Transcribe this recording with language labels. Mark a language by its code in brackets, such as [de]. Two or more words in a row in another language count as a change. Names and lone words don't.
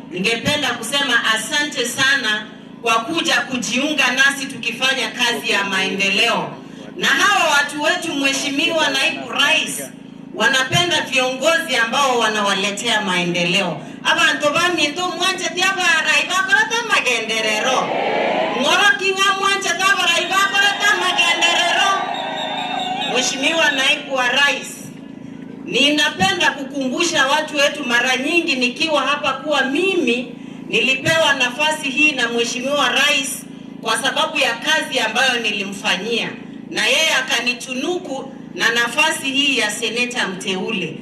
[sw] ningependa kusema asante sana kwa kuja kujiunga nasi tukifanya kazi ya maendeleo. Na hawa watu wetu, Mheshimiwa Naibu Rais, wanapenda viongozi ambao wanawaletea maendeleo. [guz] Abantu baminto mwanje tiabara ibakorata magenderero. Ngoro kinga mwanje tiabara ibakorata magenderero. [sw] Mheshimiwa Naibu wa Rais, ninapenda kukumbusha watu wetu mara nyingi nikiwa hapa kuwa mimi nilipewa nafasi hii na Mheshimiwa Rais kwa sababu ya kazi ambayo nilimfanyia, na yeye akanitunuku na nafasi hii ya seneta mteule.